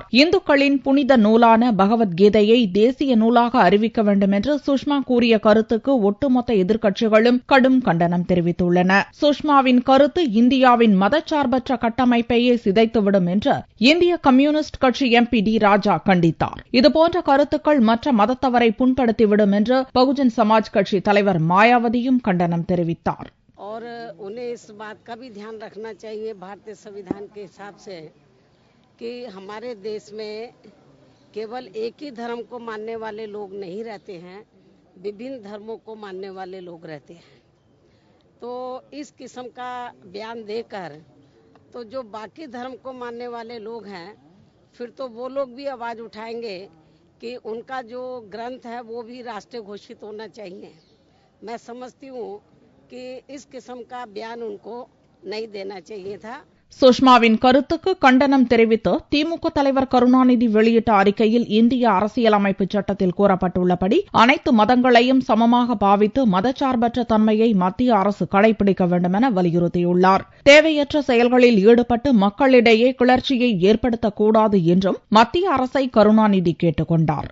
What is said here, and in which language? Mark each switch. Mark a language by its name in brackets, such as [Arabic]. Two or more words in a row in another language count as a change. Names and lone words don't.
[Tamil] இந்துக்களின் புனித நூலான பகவத்கீதையை தேசிய நூலாக அறிவிக்க வேண்டும் என்று சுஷ்மா கூறிய கருத்துக்கு ஒட்டுமொத்த எதிர்க்கட்சிகளும் கடும் கண்டனம் தெரிவித்துள்ளன. சுஷ்மாவின் கருத்து இந்தியாவின் மதச்சார்பற்ற கட்டமைப்பை சிதைத்துவிடும் என்று இந்திய கம்யூனிஸ்ட் கட்சி எம்பி டி ராஜா கண்டித்தார். இதுபோன்ற கருத்துக்கள் மற்ற மதத்தவரை புண்படுத்திவிடும் என்று பகுஜன் சமாஜ் கட்சி தலைவர் மாயாவதியும் கண்டனம் தெரிவித்தார். [Hindi] और उन्हें इस बात का भी ध्यान रखना चाहिए भारतीय संविधान के हिसाब से कि हमारे देश में केवल एक ही धर्म को मानने वाले लोग नहीं रहते हैं, विभिन्न धर्मों को मानने वाले लोग रहते हैं. तो इस किस्म का बयान देकर तो जो बाकी धर्म को मानने वाले लोग हैं फिर तो वो लोग भी आवाज उठाएंगे कि उनका जो ग्रंथ है वो भी राष्ट्रीय घोषित होना चाहिए. मैं समझती हूँ कि इस किस्म का बयान उनको नहीं देना चाहिए था. [Tamil] சுஷ்மாவின் கருத்துக்கு கண்டனம் தெரிவித்து திமுக தலைவர் கருணாநிதி வெளியிட்ட அறிக்கையில் இந்திய அரசியலமைப்பு சட்டத்தில் கூறப்பட்டுள்ளபடி அனைத்து மதங்களையும் சமமாக பாவித்து மதச்சார்பற்ற தன்மையை மத்திய அரசு கடைபிடிக்க வேண்டும் என வலியுறுத்தியுள்ளார். தேவையற்ற செயல்களில் ஈடுபட்டு மக்களிடையே கிளர்ச்சியை ஏற்படுத்தக்கூடாது என்றும் மத்திய அரசை கருணாநிதி கேட்டுக் கொண்டார்.